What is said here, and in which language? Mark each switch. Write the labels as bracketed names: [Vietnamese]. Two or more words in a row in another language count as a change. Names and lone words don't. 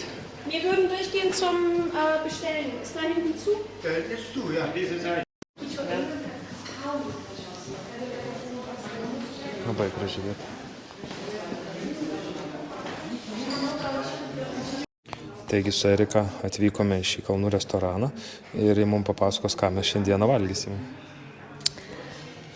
[German] Wir würden durchgehen zum Bestellen. Ist da hinten zu? Ist zu, ja. Diese Seite. [Lithuanian] Labai graži vieta. Taigi su Erika atvykome į šį kalnų restoraną ir mums papasakos, ką mes šiandieną valgysime.